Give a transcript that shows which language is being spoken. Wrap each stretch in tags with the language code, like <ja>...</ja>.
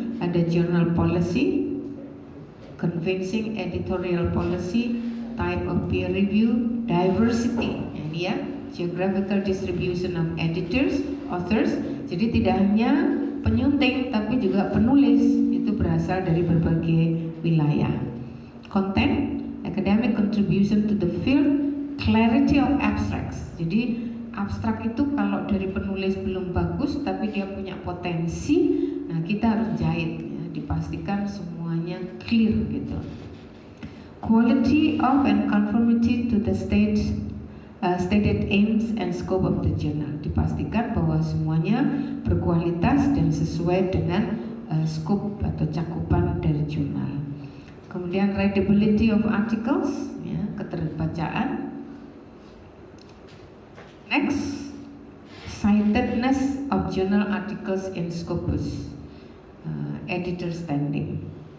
<id>Ada</id> <en>journal policy, convincing editorial policy, type of peer review, diversity,</en> <id>ini ya,</id> <en>geographical distribution of editors, authors.</en> <id>Jadi tidak hanya penyunting tapi juga penulis itu berasal dari berbagai wilayah.</id> <en>Content, academic contribution to the field, clarity of abstracts.</en> <id>Jadi abstrak itu kalau dari penulis belum bagus tapi dia punya potensi, nah kita harus jahit ya, dipastikan semuanya clear gitu.</id> <en>Quality of and conformity to the stated aims and scope of the journal.</en> <id>Dipastikan bahwa semuanya berkualitas dan sesuai dengan scope atau cakupan dari jurnal. Kemudian</id> <en>readability of articles,</en> <id>ya, keterbacaan.</id> <en>Next, citedness of journal articles in Scopus, editor standing.</en>